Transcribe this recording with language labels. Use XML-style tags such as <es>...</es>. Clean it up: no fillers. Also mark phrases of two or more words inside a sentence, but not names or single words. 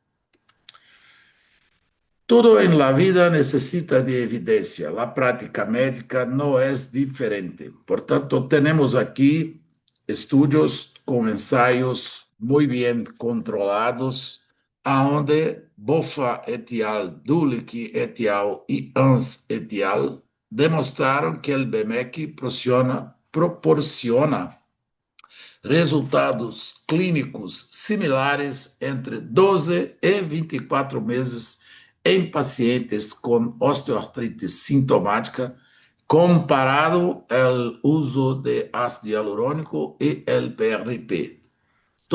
<pt>Tudo em</pt> <es>la vida</es> <pt>necessita de evidência. A prática médica não é diferente. Portanto, temos aqui estudos com ensaios muito bem controlados, onde Boffa et al., Dulick et al. E Ans et al. Demonstraram que o BMEC proporciona resultados clínicos similares entre 12 e 24 meses em pacientes com osteoartrite sintomática, comparado ao uso de ácido hialurônico e o PRP.</pt>